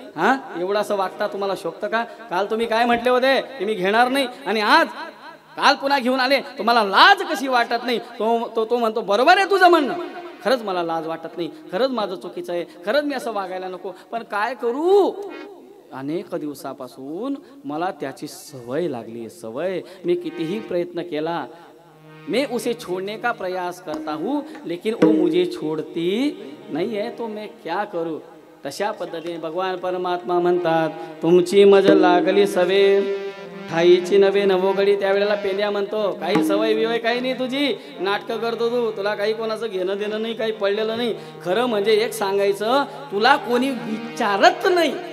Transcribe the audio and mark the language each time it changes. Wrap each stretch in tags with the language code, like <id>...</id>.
<mr>हां, एवढं असं वागता तुम्हाला शोभतं का? काल तुम्ही काय म्हटले होते की मी घेणार नाही, आणि काल पुन्हा घेऊन आले, तुम्हाला लाज कशी वाटत नाही? तो म्हणतो बरोबर आहे तुझं म्हणणं, खरंच मला लाज वाटत नाही, खरंच माझं चुकीचं आहे, खरंच मी असं वागायला नको, पण काय करू, अनेक दिवसापासून मला त्याची सवय लागली, सवय. मी कितीही प्रयत्न केला,</mr> <hi>मैं उसे छोड़ने का प्रयास करता हूँ लेकिन वो मुझे छोड़ती नहीं है, तो मैं क्या करूँ?</hi> <mr>तशा पद्धतीने भगवान परमात्मा म्हणतात तुमची मज लागली सवे ठाईची नवे नवोगडी. त्यावेळेला पेंड्या म्हणतो काही सवय बिवय काही नाही तुझी, नाटकं करतो तू, तुला काही कोणाचं घेणं देणं नाही, काही पडलेलं नाही. खरं म्हणजे एक सांगायचं, तुला कोणी विचारत नाही.</mr>